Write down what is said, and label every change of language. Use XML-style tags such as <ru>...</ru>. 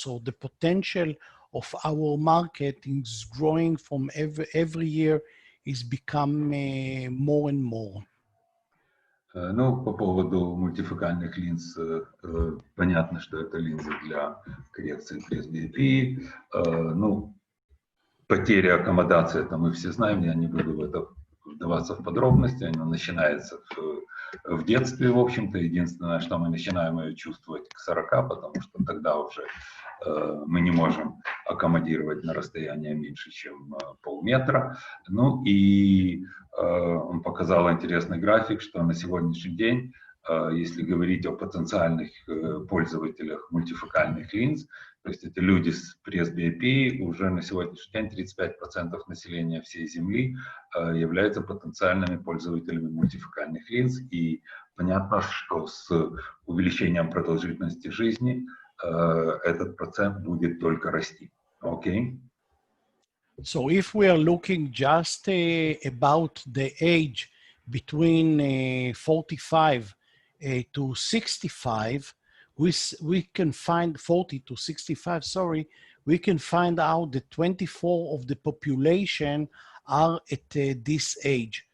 <en>So the potential of our market is growing from every year, is become more and more.</en> <ru>Ну, по поводу мультифокальных линз, понятно, что это линзы для коррекции пресс-биопии. Ну, потеря аккомодации, это мы все знаем, я не буду в это вдаваться в подробности, оно начинается в детстве, в общем-то. Единственное, что мы начинаем ее чувствовать к 40, потому что тогда уже мы не можем аккомодировать на расстояние меньше, чем полметра. Ну и он показал интересный график, что на сегодняшний день, если говорить о потенциальных пользователях мультифокальных линз, то есть это люди с пресс-биопией, уже на сегодняшний день 35% населения всей Земли являются потенциальными пользователями мультифокальных линз. И понятно, что с увеличением продолжительности жизни этот процент будет только расти.</ru> <en>Okay? So if we are looking just about the age between 45 to 65, we can find 40 to 65, sorry, we can find out that 24 of the population are at this age.</en>